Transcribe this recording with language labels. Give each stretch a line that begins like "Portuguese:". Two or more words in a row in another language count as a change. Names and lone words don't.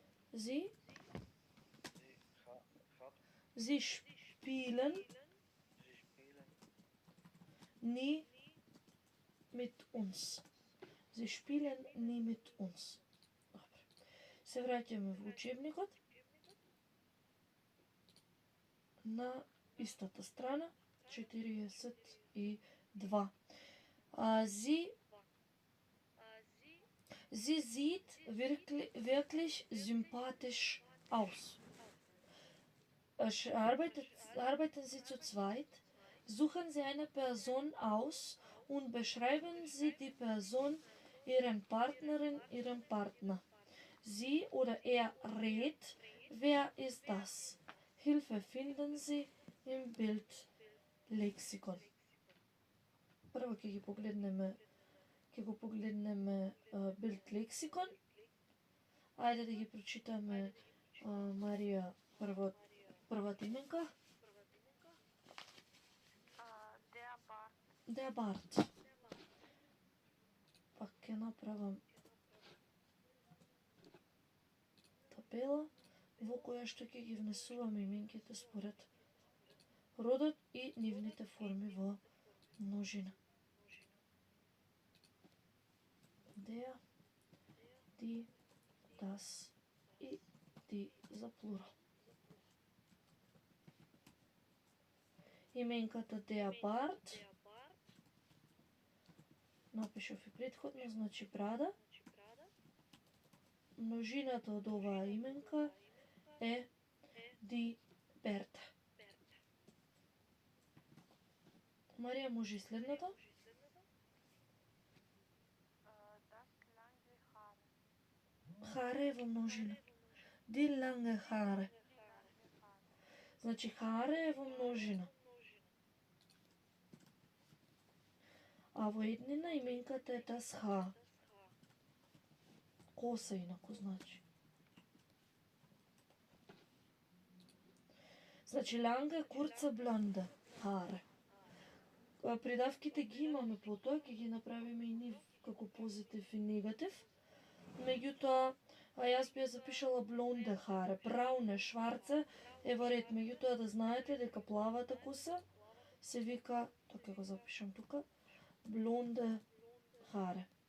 German: Sie, Sie sie spielen spielen nie mit uns. Sie spielen nie mit uns.
Macedonian: Добре. Се враќаме во учебникот. На истата страна, 42.
German: Sie sieht wirklich sympathisch aus. Arbeiten Sie zu zweit, suchen Sie eine Person aus und beschreiben Sie die Person, Ihren Partnerin, Ihren Partner. Sie oder er rät, wer ist das? Hilfe finden Sie im Bildlexikon.
Macedonian: Прво ќе го погледнеме Бildlexikon. Ајде да ги прочитаме Марија првата именка.
German: Der Bart. Der Bart.
Macedonian: Пак ќе направам табела во која што ќе ги внесуваме именките според родот и нивните форми во множина.
German: Der, die, das и die
Macedonian: за плурал. Именката
German: der Bart
Macedonian: напишав и претходно, значи брада. Множината од оваа именка е
German: die Berta.
Macedonian: Марија, може и следната?
German: Das lange Haar.
Macedonian: Харе е во множина.
German: Die lange Haare.
Macedonian: Значи харе е во множина. А во еднина именката е
German: das Haar.
Macedonian: Коса инаку значи. Значи
German: lange, kurze, blonde Haare.
Macedonian: Придавките ги имаме потоа, ќе ги направиме и нив како позитив и негатив. Меѓутоа, јас би ја запишала
German: blonde Haare, braune, schwarze
Macedonian: е во ред. Меѓутоа да знаете дека плавата коса се вика, тоа ќе го запишам тука,
German: blonde Haare.